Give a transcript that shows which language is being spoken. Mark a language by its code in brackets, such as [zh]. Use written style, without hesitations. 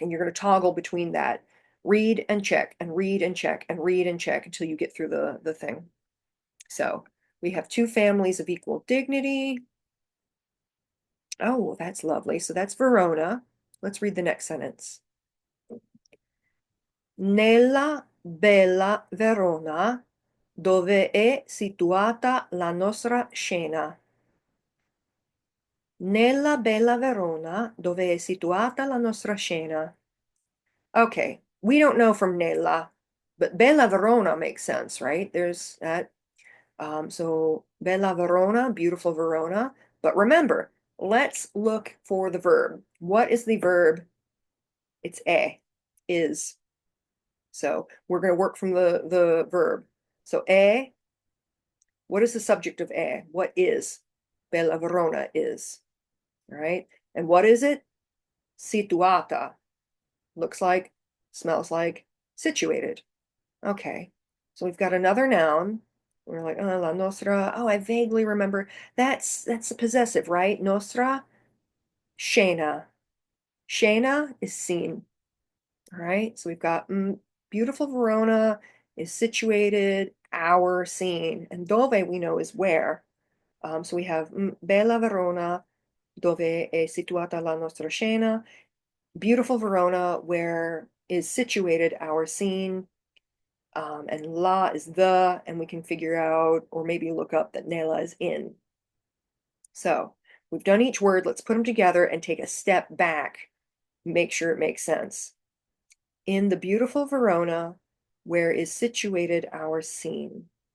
[en] And you're going to toggle between that. Read and check, and read and check, and read and check until you get through the thing. So we have two families of equal dignity. Oh, that's lovely. So that's Verona. Let's read the next sentence. [it] Nella bella Verona, dove è situata la nostra scena. Nella bella Verona, dove è situata la nostra scena. [en] Okay, we don't know from Nella, but Bella Verona makes sense, right? There's that. So Bella Verona, beautiful Verona. But remember, let's look for the verb. What is the verb? It's is. So we're going to work from the verb. So what is the subject of What is? Bella Verona is. All right. And what is it? Situata. Looks like, smells like, situated. Okay. So we've got another noun. We're like, oh, la nostra. Oh, I vaguely remember. That's a possessive, right? Nostra, scena. Scena is seen. All right. So we've got beautiful Verona is situated, our scene. And dove we know is where. [it] So we have bella Verona, dove è situata la nostra scena. [en] Beautiful Verona, where is situated our scene. And la is the, and we can figure out, or maybe look up that nella is in. So we've done each word. Let's put them together and take a step back. Make sure it makes sense. In the beautiful Verona, where is situated our scene.